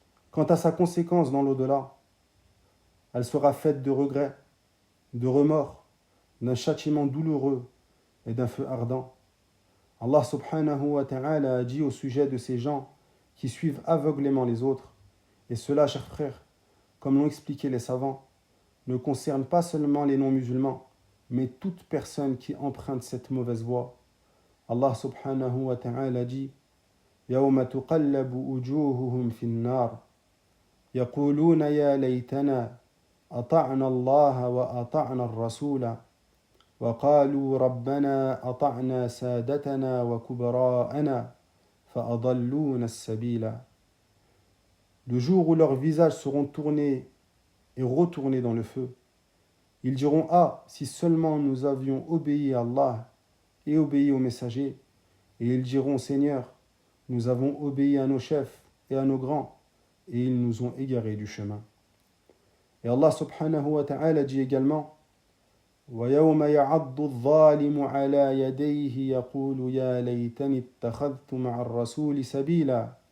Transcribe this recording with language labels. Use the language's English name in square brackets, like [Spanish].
[French] Quant à sa conséquence dans l'au-delà, elle sera faite de regrets, de remords, d'un châtiment douloureux et d'un feu ardent. Allah subhanahu wa ta'ala a dit au sujet de ces gens qui suivent aveuglément les autres, et cela, chers frères, comme l'ont expliqué les savants, ne concerne pas seulement les non-musulmans, mais toute personne qui emprunte cette mauvaise voie. [Arabic] Allah subhanahu wa ta'ala dit يَوْمَ تُقَلَّبُ وُجُوهُهُمْ فِي النَّارِ يَقُولُونَ يَا لَيْتَنَا أطعنا الله وأطعنا الرسول وقالوا ربنا أطعنا سادتنا وكبراءنا فأضلونا السبيل. [French] Le jour où leurs visages seront tournés et retournés dans le feu, ils diront « Ah, si seulement nous avions obéi à Allah et obéi aux messagers » et ils diront « Seigneur, nous avons obéi à nos chefs et à nos grands et ils nous ont égarés du chemin. » Et Allah subhanahu wa ta'ala dit également [Arabic] وَيَوْمَ يَعَضُّ الظَّالِمُ عَلَى يَدَيْهِ يَقُولُ يَا لَيْتَنِي اتَّخَذْتُ مَعَ الرَّسُولِ سَبِيلًا